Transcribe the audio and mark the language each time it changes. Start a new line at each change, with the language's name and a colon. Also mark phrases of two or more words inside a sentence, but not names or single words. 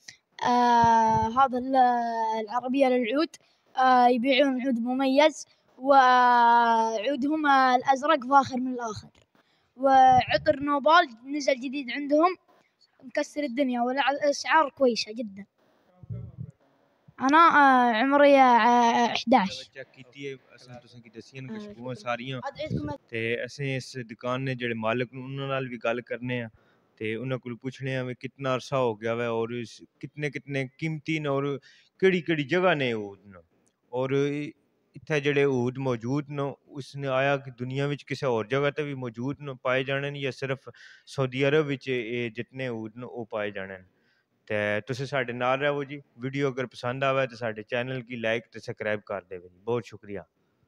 Arabic: هذا العربية للعود، يبيعون عود مميز وعودهم الأزرق فاخر من الآخر، وعطر نوبال نزل جديد عندهم مكسر الدنيا، والأسعار كويسة جدا. أنا عمري 11.
Punjabi: ਚੈੱਕ ਕੀਤੀ ਹੈ ਅਸਲ ਤੁਸੀਂ ਕੀ ਦਸੀਆਂ ਖੁਸ਼ਬੂਆਂ ਸਾਰੀਆਂ ਤੇ ਅਸੀਂ ਇਸ ਦੁਕਾਨ ਦੇ ਜਿਹੜੇ ਮਾਲਕ ਨੂੰ ਉਹਨਾਂ ਨਾਲ ਵੀ ਗੱਲ ਕਰਨੇ ਆ ਤੇ ਉਹਨਾਂ ਕੋਲ ਪੁੱਛਣੇ ਆ ਵੀ ਕਿੰਨਾ ਅਰਸਾ ਹੋ ਗਿਆ ਵਾ ਔਰ ਕਿੰਨੇ ਕਿੰਨੇ ਕੀਮਤੀ ਨੇ ਔਰ ਕਿਹੜੀ ਕਿਹੜੀ ਜਗ੍ਹਾ ਨੇ ਉਹ ਔਰ ਇੱਥੇ ਜਿਹੜੇ ਊਦ ਮੌਜੂਦ ਨੇ ਉਸਨੇ ਆਇਆ ਕਿ ਦੁਨੀਆ ਵਿੱਚ ਕਿਸੇ ਹੋਰ ਜਗ੍ਹਾ ਤੇ ਵੀ ਮੌਜੂਦ ਨੇ ਪਾਏ ਜਾਣੇ ਨੇ ਜਾਂ ਸਿਰਫ ਸਾਊਦੀ ਅਰਬ ਵਿੱਚ ਇਹ ਜਿੰਨੇ ਊਦ ਨੇ ਉਹ ਪਾਏ ਜਾਣੇ ਨੇ ਤੇ ਤੁਸੀਂ ਸਾਡੇ ਨਾਲ ਰਹੋ ਜੀ ਵੀਡੀਓ ਅਗਰ ਪਸੰਦ ਆਵੇ ਤਾਂ ਸਾਡੇ ਚੈਨਲ ਕੀ ਲਾਈਕ ਤੇ ਸਬਸਕ੍ਰਾਈਬ ਕਰ ਦੇਵੇ ਜੀ ਬਹੁਤ ਸ਼ੁਕਰੀਆ